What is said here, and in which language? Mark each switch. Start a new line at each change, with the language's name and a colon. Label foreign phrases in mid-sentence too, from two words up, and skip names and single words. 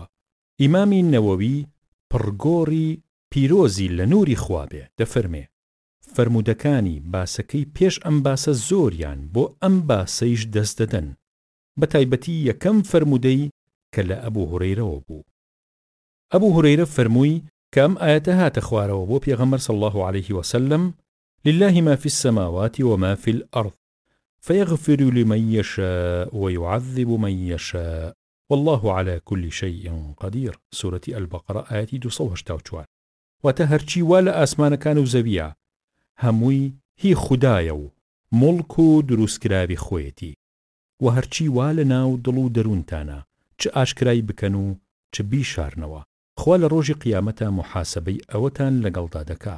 Central Kurdish: ئیمامی نەوەوی پڕگۆڕی پیرۆزی لە نووری خوا بێ دەفەرمێ: فەرمودەکانی باسەکەی پێش ئەم باسە زۆریان بۆ ئەم باسەیش دەست دەدەن، بە تایبەتی یەکەم فەرمودەی کە لە ئەبوو هورەیرەوە بوو. ئەبوو هورەیرە فەرمووی کە ئەم ئاەتە هاتە خوارەوە بۆ پێغەمبەر
Arabic: صلی الله عليه وسلم: لله ما في السماوات وما في الأرض فيغفر لمن يشاء ويعذب من يشاء والله على كل شيء قدير. سورة البقرة آية 284.
Central Kurdish: واتە هەرچی وا لە ئاسمانەکان و زەویە هەمووی هی خودایە و مڵک و دروستکراوی خۆیەتی، و هەرچی وا لە ناو دڵ و دەروونتانە چ ئاشکرای بکەن و چ بیشارنەوە، خوا لە ڕۆژی قیامەتە محاسبەی ئەوەتان لەگەڵدا دەکا.